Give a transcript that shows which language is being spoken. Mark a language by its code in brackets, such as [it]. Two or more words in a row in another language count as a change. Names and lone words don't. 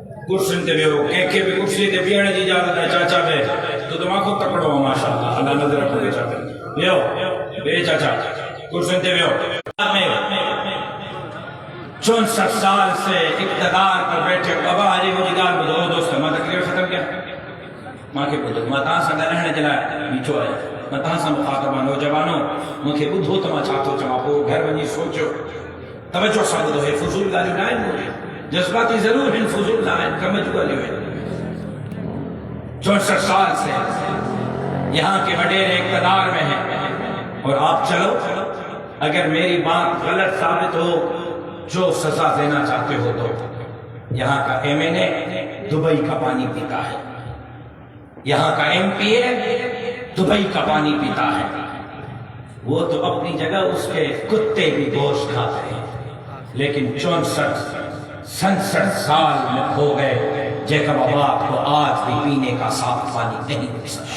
[sd] कुर्सियुनि ते वियो, कंहिंखे बि कुर्सीअ ते बीहण जी इजाज़त है चाचा वे तो दिमाग़ो तकड़ो आहे माशाअल्लाह, अल्लाह नज़र रखे चाचा वियो वे चाचा कुर्सियुनि ते वियो। [ur] 64 سال سے اقتدار پر بیٹھے [sd] बाबा हाजी मुंहिंजी ॻाल्हि ॿुधो दोस्त, मां तकरीर ख़तमु कयां, मूंखे ॿुधो, मां तव्हां सां ॻाल्हाइण जे लाइ बीठो आहियां, मां तव्हां सां मुख़ातिब आहियां। नौजवानो मूंखे ॿुधो त मां छा थो चवां, पोइ घर वञी सोचियो, तवजो सां ॿुधो, हे फुज़ूल ॻाल्हियूं न आहिनि, जज्बाती ज़रूर आहिनि, फुज़ूल न आहिनि, कम जूं ॻाल्हियूं आहिनि। [ur] 64 سال سے یہاں کے وڈیرے اقتدار میں ہیں اور آپ چلو، اگر میری بات غلط ثابت ہو، جو سزا دینا چاہتے ہو تو یہاں کا MNA دبئی کا پانی پیتا ہے، یہاں کا MPA دبئی کا پانی پیتا ہے، وہ تو اپنی جگہ اس کے کتے بھی گوشت کھاتے ہیں، لیکن 64-67 سال میں ہو گئے جیکب آباد کو آج بھی پینے کا صاف پانی نہیں مل سکتا.